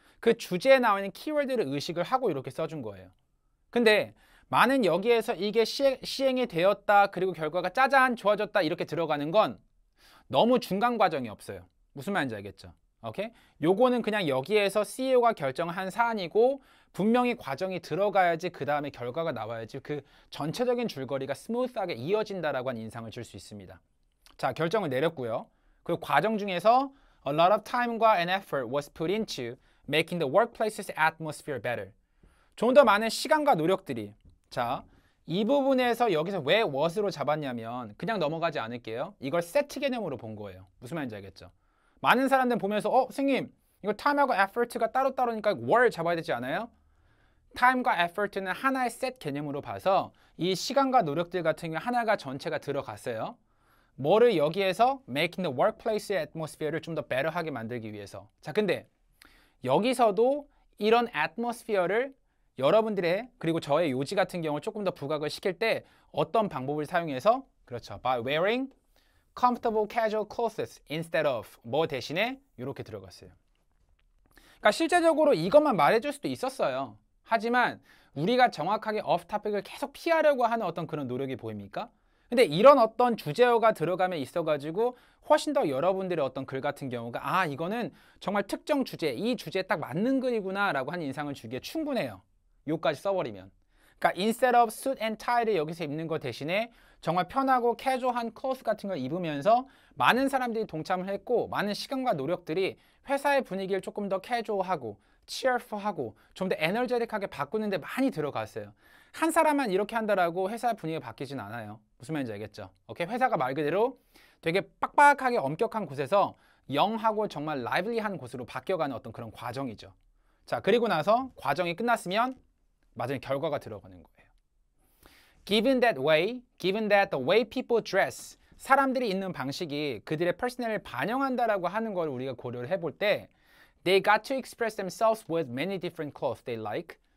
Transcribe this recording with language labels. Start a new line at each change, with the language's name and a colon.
Korean: 그 주제에 나와 있는 키워드를 의식을 하고 이렇게 써준 거예요. 근데 많은 여기에서 이게 시행이 되었다, 그리고 결과가 짜잔 좋아졌다 이렇게 들어가는 건 너무 중간 과정이 없어요. 무슨 말인지 알겠죠? 오케이? 요거는 그냥 여기에서 CEO가 결정한 사안이고 분명히 과정이 들어가야지 그 다음에 결과가 나와야지 그 전체적인 줄거리가 스무스하게 이어진다라고 한 인상을 줄 수 있습니다. 자, 결정을 내렸고요. 그 과정 중에서
English: a lot of time과 and effort was put into making the workplace's atmosphere better.
Korean: 좀 더 많은 시간과 노력들이. 자, 이 부분에서 여기서 왜 what으로 잡았냐면 그냥 넘어가지 않을게요. 이걸 세트 개념으로 본 거예요. 무슨 말인지 알겠죠? 많은 사람들 보면서 선생님 이거 time하고 effort가 따로따로니까 what 잡아야 되지 않아요? time과 effort는 하나의 셋 개념으로 봐서 이 시간과 노력들 같은 경우 하나가 전체가 들어갔어요. 뭐를 여기에서 making the workplace의 atmosphere를 좀 더 better하게 만들기 위해서. 자, 근데 여기서도 이런 atmosphere를 여러분들의 그리고 저의 요지 같은 경우 조금 더 부각을 시킬 때 어떤 방법을 사용해서 그렇죠.
English: by wearing comfortable casual clothes instead of
Korean: 뭐 대신에 이렇게 들어갔어요. 그러니까 실제적으로 이것만 말해줄 수도 있었어요. 하지만 우리가 정확하게 off topic을 계속 피하려고 하는 어떤 그런 노력이 보입니까? 근데 이런 어떤 주제어가 들어가면 있어가지고 훨씬 더 여러분들의 어떤 글 같은 경우가 이거는 정말 특정 주제, 이 주제에 딱 맞는 글이구나 라고 한 인상을 주기에 충분해요. 요까지 써버리면. 그러니까 instead of suit and tie를 여기서 입는 것 대신에 정말 편하고 캐주얼한 clothes 같은 걸 입으면서 많은 사람들이 동참을 했고 많은 시간과 노력들이 회사의 분위기를 조금 더 캐주얼하고 cheerful하고 좀 더 에너제틱하게 바꾸는데 많이 들어갔어요. 한 사람만 이렇게 한다라고 회사의 분위기가 바뀌진 않아요. 무슨 말인지 알겠죠? 오케이? 회사가 말 그대로 되게 빡빡하게 엄격한 곳에서 영하고 정말 라이블리한 곳으로 바뀌어가는 어떤 그런 과정이죠. 자, 그리고 나서 과정이 끝났으면 마지막에 결과가 들어가는 거예요.
English: Given that the way people dress,
Korean: 사람들이 있는 방식이 그들의 퍼스널을 반영한다라고 하는 걸 우리가 고려를 해볼 때
English: They got to express themselves with many different clothes they like.